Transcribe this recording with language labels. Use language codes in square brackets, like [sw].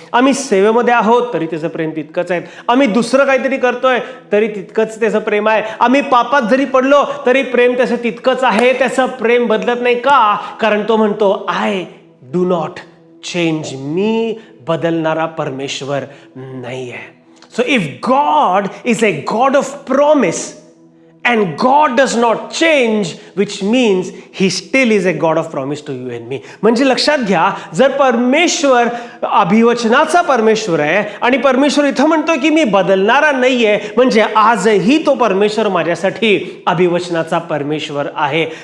[mr] आम्ही सेवेमध्ये आहोत तरी त्याचं प्रेम तितकंच आहे. आम्ही दुसरं काहीतरी करतोय तरी तितकंच त्याचं प्रेम आहे. आम्ही पापात जरी पडलो तरी प्रेम त्याचं तितकंच आहे. त्याचं प्रेम बदलत नाही. का? कारण तो म्हणतो, [en] I do not change. [mr] मी बदलणारा परमेश्वर नाही आहे. [en] So if God is a God of promise and God does not change, which means he still is a God of promise to you and me. [mr] म्हणजे लक्षात घ्या, जर परमेश्वर अभिवचनाचा परमेश्वर आहे आणि परमेश्वर इथं म्हणतो की मी बदलणारा नाहीये, म्हणजे आजही तो परमेश्वर माझ्यासाठी अभिवचनाचा परमेश्वर आहे.